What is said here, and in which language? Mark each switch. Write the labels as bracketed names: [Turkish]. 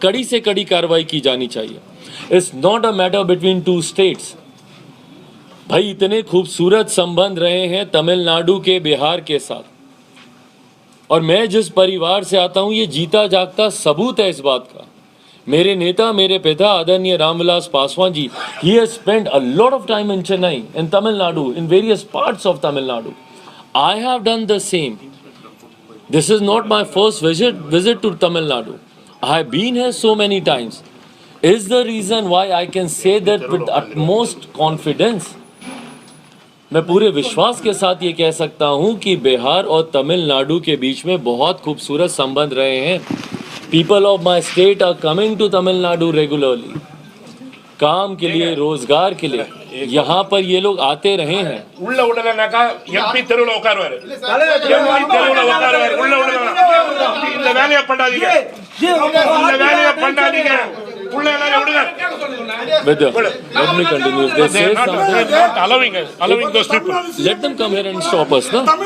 [Hindi] कड़ी से कड़ी कार्रवाई की जानी चाहिए। [English] It's not a matter between two states. [Hindi] भाई इतने खूबसूरत संबंध रहे हैं तमिलनाडु के बिहार के साथ, और मैं जिस परिवार से आता हूं ये जीता जागता सबूत है इस बात का। मेरे नेता, मेरे पिता आदरणीय Ramvilas Paswan ji, [English] he has spent a lot of time in Chennai, in Tamil Nadu, in various parts of Tamil Nadu. I have done the same. This is not my first visit to Tamil Nadu. I have been here so many times. Is the reason why I can say that with utmost confidence. [Hindi] मैं पूरे विश्वास के साथ ये कह सकता हूँ कि बिहार और तमिलनाडु के बीच में बहुत खूबसूरत संबंध रहे हैं। [English] People of my state are coming to Tamil Nadu regularly. [Hindi] काम के लिए, रोजगार के लिए यहाँ पर ये लोग आते रहे हैं। [Tamil] உள்ள விடலனாக்கா எம்பி தெருவுல உட்காருவாரு, எம்பி தெருவுல உட்காருவாரு, உள்ள விடலாம். இந்த வேலையை பண்ணாதீங்க, இந்த வேலையை பண்ணாதீங்க, உள்ள எல்லாரும் விடுங்க. [English] Let me continue. If they say something, not allowing those people. Let them come here and stop us, no?